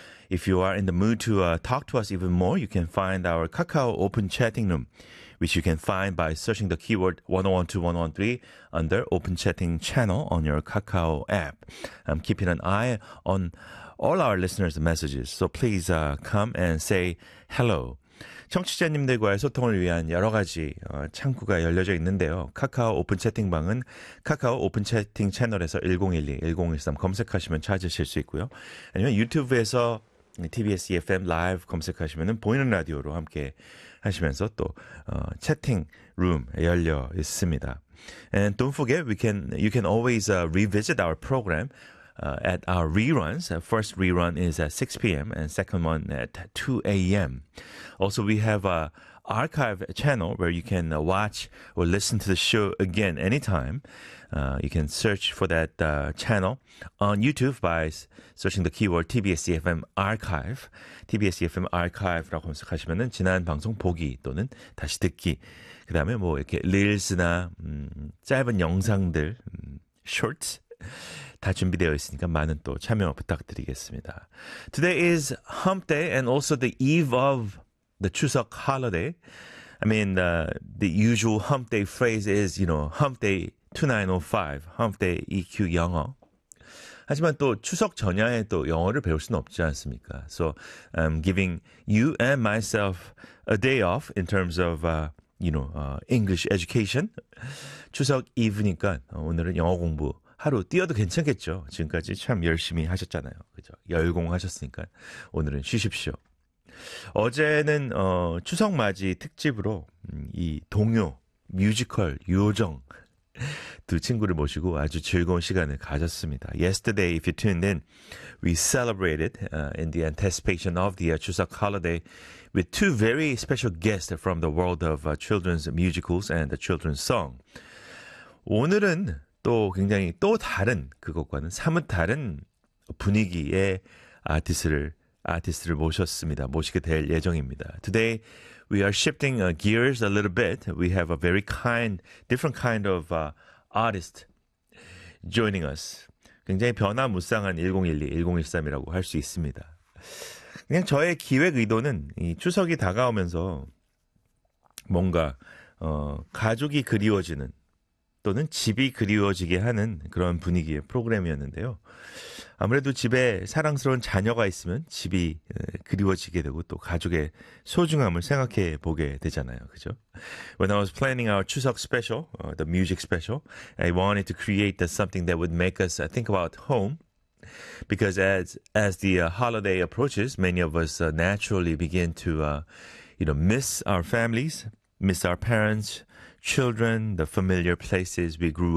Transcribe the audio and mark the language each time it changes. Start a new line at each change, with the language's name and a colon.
English: If you are in the mood to talk to us even more, you can find our Kakao Open Chatting Room, which you can find by searching the keyword 101.2, 101.3 under Open Chatting Channel on your Kakao app. I'm keeping an eye on all our listeners' messages, so please come and say hello.
Korean: 청취자님들과의 소통을 위한 여러 가지 창구가 열려져 있는데요. 카카오 오픈 채팅방은 카카오 오픈 채팅 채널에서 1012, 1013 검색하시면 찾으실 수 있고요. 아니면 유튜브에서 TBS EFM 라이브 검색하시면 보이는 라디오로 함께 하시면서 또 채팅 룸 열려 있습니다.
English: And don't forget, you can always revisit our program at our reruns. First rerun is at 6 p.m. and second one at 2 a.m. Also, we have an archive channel where you can watch or listen to the show again anytime. You can search for that channel on YouTube by searching the keyword TBS EFM Archive.
Korean: TBS EFM Archive라고 검색하시면 지난 방송 보기 또는 다시 듣기, 그 다음에 뭐 이렇게 릴스나 짧은 영상들, shorts, 다 준비되어 있으니까 많은 또 참여 부탁드리겠습니다.
English: Today is Hump Day and also the eve of the Chuseok holiday. I mean, the usual Hump Day phrase is, you know, Hump Day 2905, Hump Day EQ 영어.
Korean: 하지만 또 추석 전야에 또 영어를 배울 수는 없지 않습니까?
English: So I'm giving you and myself a day off in terms of English education.
Korean: 추석 이브니까 오늘은 영어 공부 하루 뛰어도 괜찮겠죠. 지금까지 참 열심히 하셨잖아요. 그죠? 열공하셨으니까 오늘은 쉬십시오. 어제는 추석 맞이 특집으로 이 동요 뮤지컬 요정 두 친구를 모시고 아주 즐거운 시간을 가졌습니다.
English: Yesterday, if you tuned in, we celebrated in the anticipation of the Chuseok holiday with two very special guests from the world of children's musicals and the children's song.
Korean: 오늘은 또 굉장히 또 다른 그것과는 사뭇 다른 분위기의 아티스트를 모셨습니다. 모시게 될 예정입니다.
English: Today we are shifting gears a little bit. We have a very kind, different kind of artist joining us.
Korean: 굉장히 변화무쌍한 1012, 1013이라고 할 수 있습니다. 그냥 저의 기획 의도는 이 추석이 다가오면서 뭔가 가족이 그리워지는 또는 집이 그리워지게 하는 그런 분위기의 프로그램이었는데요. 아무래도 집에 사랑스러운 자녀가 있으면 집이 그리워지게 되고 또 가족의 소중함을 생각해 보게 되잖아요. 그죠?
English: When I was planning our Chuseok special, the music special, I wanted to create something that would make us think about home. Because as the holiday approaches, many of us naturally begin to miss our families, miss our parents, children, the familiar places we grew up.